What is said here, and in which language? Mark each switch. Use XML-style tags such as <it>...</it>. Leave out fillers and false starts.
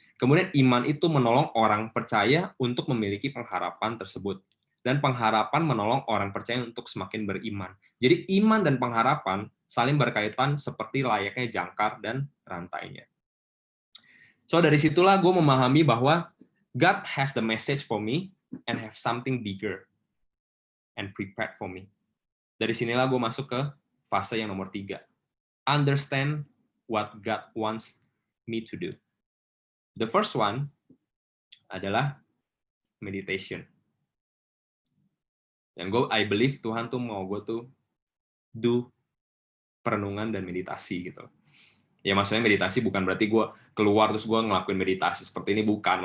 <id>Kemudian iman itu menolong orang percaya untuk memiliki pengharapan tersebut. Dan pengharapan menolong orang percaya untuk semakin beriman. Jadi iman dan pengharapan saling berkaitan seperti layaknya jangkar dan rantainya.</id> <en>So</en> <id>dari situlah gue memahami bahwa</id> <en>God has the message for me and have something bigger and prepared for me.</en> <id>Dari sinilah gue masuk ke fase yang nomor 3.</id> <en>Understand what God wants me to do. The first one adalah meditation.</en> <id>Yang</id> <en>I believe</en> <id>Tuhan tuh mau gue tuh do perenungan dan meditasi gitu. Ya maksudnya meditasi bukan berarti gue keluar terus gue ngelakuin meditasi seperti ini, bukan.</id>